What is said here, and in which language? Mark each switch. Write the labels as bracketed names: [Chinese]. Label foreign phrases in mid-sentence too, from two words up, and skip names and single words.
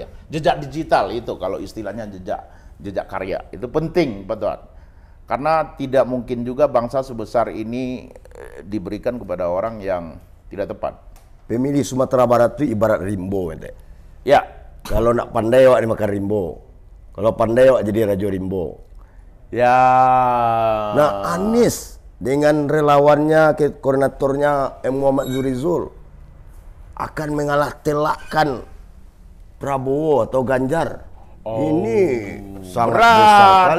[Indonesian] Jejak digital itu kalau istilahnya jejak karya. Itu penting, betul. Karena tidak mungkin juga bangsa sebesar ini diberikan kepada orang yang tidak tepat. Pemilih Sumatera Barat itu ibarat rimbo, ente. Ya. [Minangkabau] Kalau nak pandai wak dimakan rimbo. Kalau pandai wak jadi raja rimbo. [Indonesian] Ya. Nah, Anies dengan relawannya, koordinatornya Muhammad Zurizul akan mengalah telakkan Prabowo atau Ganjar. Ini sangat besar sekali.